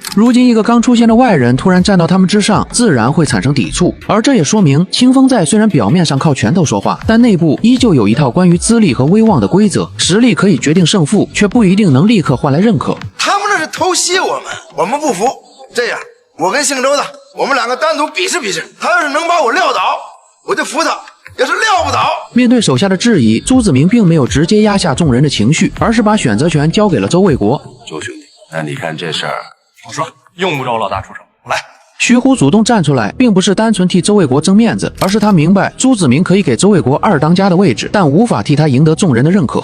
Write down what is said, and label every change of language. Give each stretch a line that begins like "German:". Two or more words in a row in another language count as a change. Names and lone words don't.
Chinese: 如今一個剛出現的外人突然站到他們之上，自然會產生抵觸。而這也說明，清風寨雖然表面上靠拳頭說話，但內部依舊有一套關於資歷和威望的規則，實力可以決定勝負，卻不一定能立刻換來認可。他們那是偷襲我們不服。這樣，我跟姓周的，我們2個單獨比試比試，他要是能把我撂倒，我就服他；要是撂不倒。面對手下的質疑，朱子明並沒有直接壓下眾人的情緒，而是把選擇權交給了周衛國。周兄弟，那你看這事兒，我說用不着老大出手，我來。徐虎主動站出來，並不是單純替周衛國爭面子，而是他明白朱子明可以給周衛國2當家的位置，但無法替他贏得眾人的認可。